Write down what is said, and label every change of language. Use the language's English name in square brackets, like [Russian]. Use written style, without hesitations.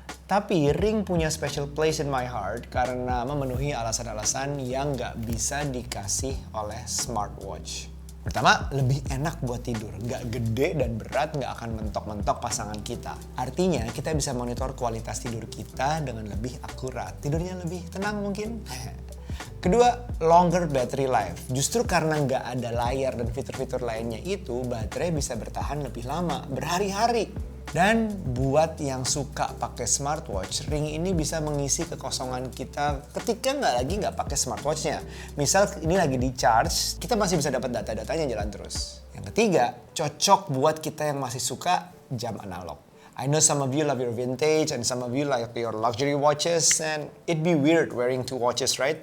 [Indonesian] Tapi Ring punya [English] special place in my heart [Indonesian] karena memenuhi alasan-alasan yang nggak bisa dikasih oleh smartwatch. Pertama, lebih enak buat tidur. Nggak gede dan berat, nggak akan mentok-mentok pasangan kita. Artinya, kita bisa monitor kualitas tidur kita dengan lebih akurat. Tidurnya lebih tenang mungkin. Kedua, [English] longer battery life. [Indonesian] Justru karena nggak ada layar dan fitur-fitur lainnya itu, baterai bisa bertahan lebih lama, berhari-hari. Dan buat yang suka pakai smartwatch, Ring ini bisa mengisi kekosongan kita ketika nggak pakai smartwatchnya. Misal ini lagi di charge, kita masih bisa dapat data-datanya jalan terus. Yang ketiga, cocok buat kita yang masih suka jam analog. [English] I know some of you love your vintage and some of you like your luxury watches and it'd be weird wearing 2 watches, right?